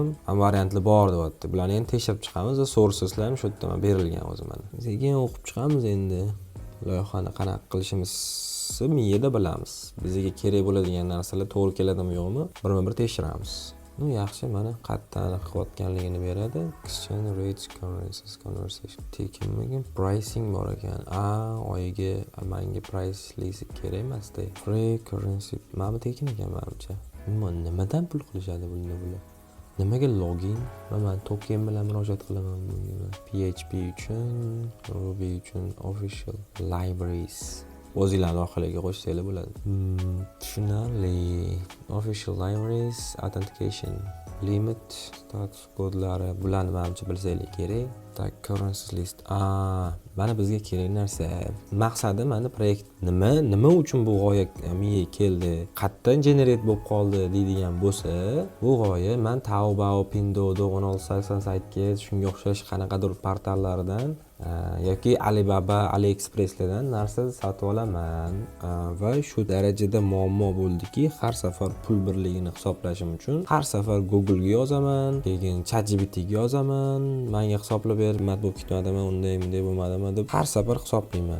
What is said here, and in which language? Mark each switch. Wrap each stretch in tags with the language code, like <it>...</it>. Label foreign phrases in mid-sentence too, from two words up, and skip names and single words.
<uz>Ham variantli bor deyapti. Bularni endi tekshirib chiqamiz va sourceslar ham shu yerda berilgan o'zi mana. Sekin o'qib chiqamiz endi. Loyihani qanaqa qilishimizni miyada bilamiz. Bizga kerak bo'ladigan narsalar to'g'ri keladimi yo'qmi, birma-bir tekshiramiz. Yaxshi, mana qayerdan qilayotganligini beradi.</uz> <en>Exchange rates, currencies, conversation.</en> <uz>Tekinmagan pricing bor ekan. Oyiga menga</uz> <en>price list</en> <uz>kerak emas-da.</uz> <en>Free currency.</en> <uz>Mana bu tekin ekan menimcha. Nimadan pul qilishadi bular? Nimaga login? Men token bilan murojaat qilaman bunga. PHP uchun, Ruby uchun</uz> <en>official libraries.</en> <uz>O'zingizlar orqaliga qo'shsanglar bo'ladi. Tushunarli.</uz> <en>Official libraries, authentication, limit, status</en> <uz>kodlari, bularni menimcha bilsanglar kerak. Tak,</uz> <en>currency list.</en> <uz>Mana bizga kerak narsa. Maqsadi mana proyekt nima uchun bu g'oya miyaga keldi, qayerdan generate bo'lib qoldi deydigan bo'lsa, bu g'oya men Taobao, Pinduodo, 1680 saytga shunga o'xshash qanaqadir portallaridan yoki Alibaba, AliExpresslardan narsa sotib olaman va shu darajada muammo bo'ldiki, har safar pul birligini hisoblashim uchun har safar Google ga yozaman, keyin ChatGPT ga yozaman, menga hisoblab ber, mat bo'lib ketmadimi, bunday bo'lmadimi deb har safar hisoblayman.</uz>